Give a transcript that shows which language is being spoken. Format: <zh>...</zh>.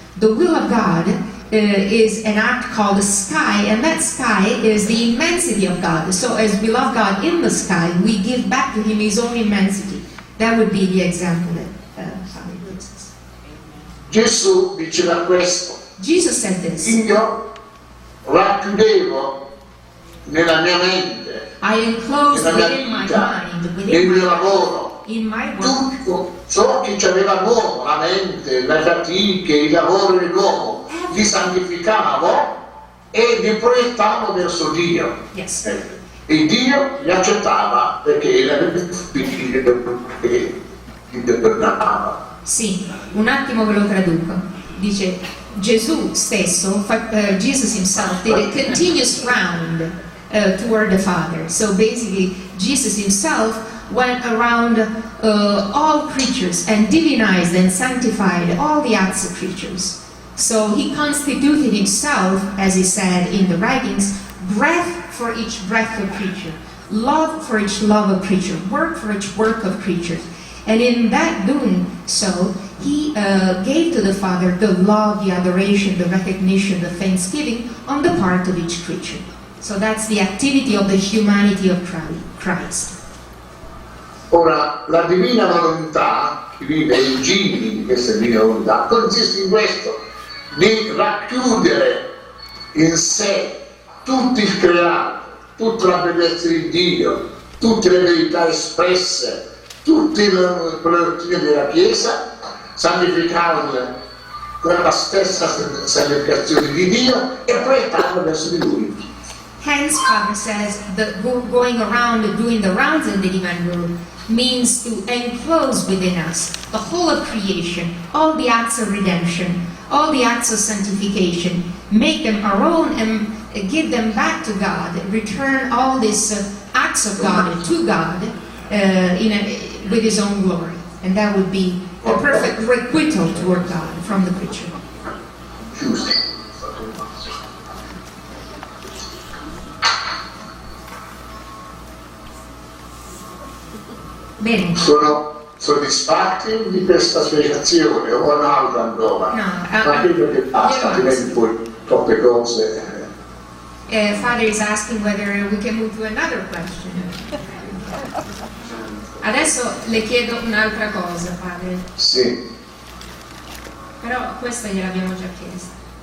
<en>The will of God is an act called the sky, and that sky is the immensity of God. So as we love God in the sky, we give back to Him His own immensity. That would be the example that Father gives us.</en> <it>Gesù diceva questo.</it> <en>Jesus said this.</en> <it>Io racchiudevo nella mia mente,</it> <en>I enclosed</en> <it>nella mia</it> <en>within my</en> <it>vita,</it> <en>mind,</en> <it>nel mio lavoro,</it> <en>in my work,</en> <it>tutto ciò che c'aveva l'uomo, la mente, le fatiche, il lavoro dell'uomo, li santificavo e li proiettavo verso Dio.</it> <en>Yes.</en> <it>E Dio li accettava perché era il figlio che li perdonava. Sì, un attimo ve lo traduco. Dice Gesù stesso,</it> <en>Jesus himself did a continuous round toward the Father. So basically, Jesus himself went around all creatures and divinized and sanctified all the acts of creatures. So he constituted himself, as he said in the writings, breath for each breath of creature, love for each love of creature, work for each work of creatures. And in that doing so, he gave to the Father the love, the adoration, the recognition, the thanksgiving on the part of each creature. So that's the activity of the humanity of Christ.</en> <it>Ora, la divina volontà, che vive in giri di questa divina volontà, consiste in questo, di racchiudere in sé tutto il creato, tutta la bellezza di Dio, tutte le verità espresse, tutte le dottrine della Chiesa, santificarle con la stessa santificazione di Dio e proiettarle verso di Lui.</it> <en>Hence, Father says that going around and doing the rounds in the divine will means to enclose within us the whole of creation, all the acts of redemption, all the acts of sanctification, make them our own and give them back to God, return all these acts of God to God with His own glory. And that would be a perfect requital toward God from the creature.</en> <it>Bene. Sono soddisfatti di questa spiegazione o un'altra ancora? No, Ma credo che basta, altrimenti poi troppe cose.</it> <en>Father is asking whether we can move to another question.</en> <it>Adesso le chiedo un'altra cosa, padre. Sì. Però questa gliel'abbiamo già chiesta.</it>